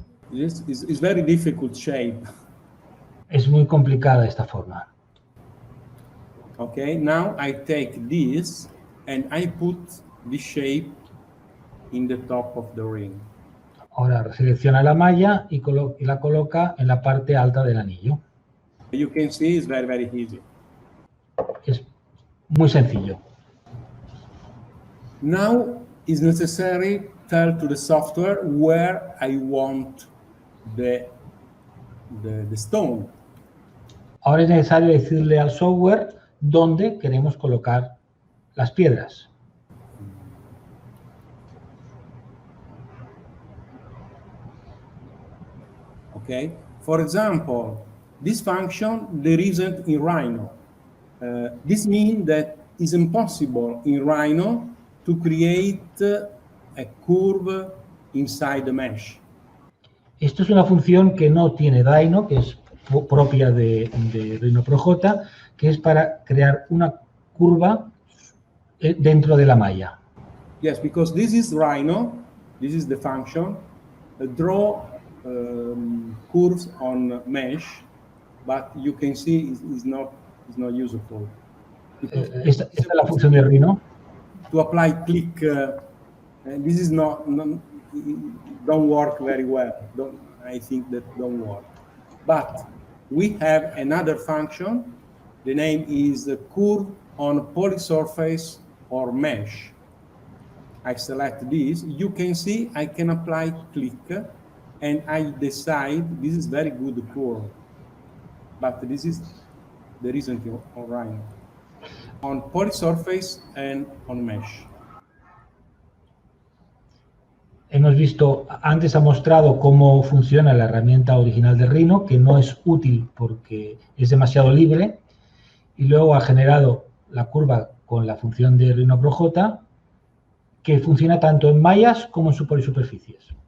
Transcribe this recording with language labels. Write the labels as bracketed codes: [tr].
[en] This is very difficult shape. [es] Es muy complicada esta forma. [en] Okay, now I take this and I put this shape in the top of the ring. [es] Ahora selecciona la malla y la coloca en la parte alta del anillo. [en] You can see it's very, very easy. [es] Es muy sencillo. [en] Now it's necessary to tell to the software where I want the stone. [es] Ahora es necesario decirle al software dónde queremos colocar las piedras. [en] Okay. For example, this function there isn't in Rhino. This means that it's impossible in Rhino to create a curve inside the mesh. [es] Esto es una función que no tiene Rhino, que es propia de Rhino Pro J, que es para crear una curva dentro de la malla. [en] Yes, because this is Rhino, this is the function, draw curves on mesh, but you can see is not useful. [es] Esta es la función de Rhino. [en] To apply click, this is don't work very well. I think that don't work. But we have another function. The name is curve on polysurface or mesh. I select this. You can see I can apply click, and I decide this is very good curve. But this is the reason on Rhino. On polysurface and on mesh. [es] Hemos visto, antes ha mostrado cómo funciona la herramienta original de Rhino, que no es útil porque es demasiado libre, y luego ha generado la curva con la función de Rhino Pro J, que funciona tanto en mallas como en polisuperficies.